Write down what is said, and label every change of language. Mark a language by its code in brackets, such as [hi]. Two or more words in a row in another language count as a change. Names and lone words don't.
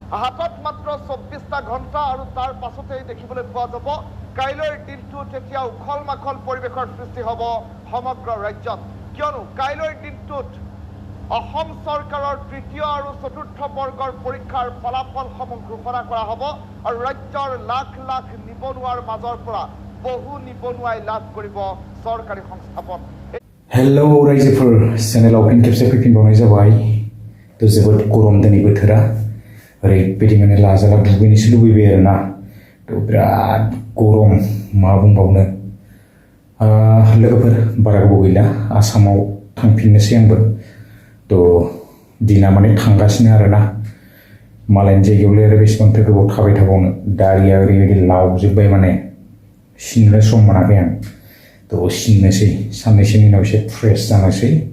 [as] হাতত মাত্ৰ 24টা ঘণ্টা আৰু তাৰ পাছতেই দেখিবলৈ পোৱা যাব কাইলৈৰ দিনটোত এতিয়া উখল মাখল পৰিৱেশৰ সৃষ্টি হ'ব সমগ্ৰ ৰাজ্যত কিয়নো কাইলৈৰ দিনটোত অসম চৰকাৰৰ তৃতীয় আৰু চতুৰ্থ বৰ্গৰ পৰীক্ষাৰ ফলাফলসমূহ ঘোষণা কৰা হ'ব আৰু ৰাজ্যৰ লাখ লাখ নিবনুৱাৰ মাজৰ পৰা বহু নিবনুৱাই লাভ কৰিব চৰকাৰী সংস্থাপন। [brx] हेलौ रायजोफोर चेनेलाव फिन खेबसे फैफिनबावनाय जाबाय तो जोबोद गरम दिनै बोथोरा ओरैबायदि माने लाजाला दुगैनोसो लुबैबाय आरोना तो बिराद गरम मा बुंबावनो लोगोफोर बारा गोबाव गैला आसामाव थांफिननोसै आंबो तो दिना माने थांगासिनो आरोना मालायनि जायगायावलाय आरो बेसेबांथो गोबाव थाबाय थाबावनो दारिया ओरैबायदि लावजोब्बाय माने सिननो सम मोनाखै आं तो सिननोसै साननैसोनि उनाव एसे फ्रेश जानोसै